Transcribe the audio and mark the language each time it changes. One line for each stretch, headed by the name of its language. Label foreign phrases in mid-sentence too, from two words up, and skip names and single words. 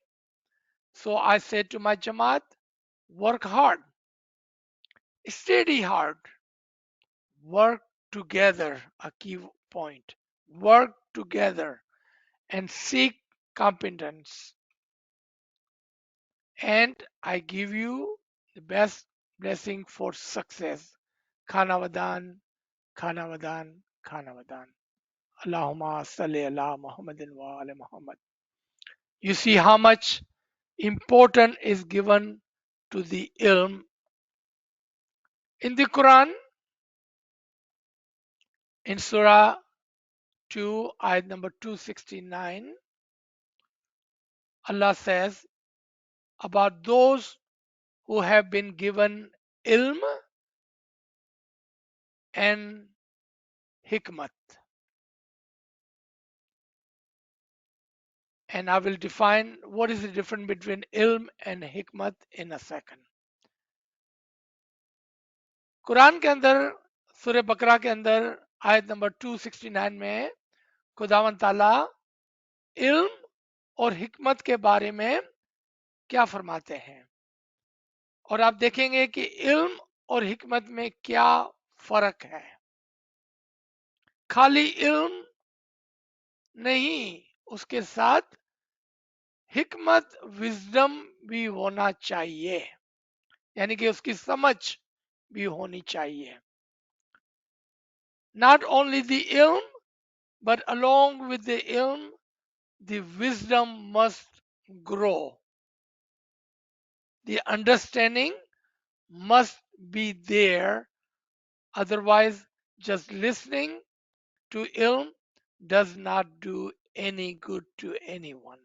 English: So I said to my Jamaat, work hard, study hard, work together, a key point. Work together and seek competence. And I give you the best blessing for success. Khanavadan, Khanavadan, Khanavadan.
Arabic: Allahumma salli ala Muhammadin wa ala Muhammad.
English: You see how much important is given to the ilm. In the Quran, in Surah 2, ayat number 269, Allah says about those who have been given ilm and hikmat. And I will define what is the difference between ilm and hikmat in a second.
Hindi: कुरान के अंदर सूर्य बकरा के अंदर आयत नंबर 269 में खुदावन ताला इल्म और हिकमत के बारे में क्या फरमाते हैं, और आप देखेंगे कि इल्म और हिकमत में क्या फर्क है। खाली इल्म नहीं, उसके साथ हिकमत विजडम भी होना चाहिए, यानी कि उसकी समझ भी होनी चाहिए।
English: Not only the ilm, but along with the ilm, the wisdom must grow. The understanding must be there. Otherwise, just listening to ilm does not do any good to anyone.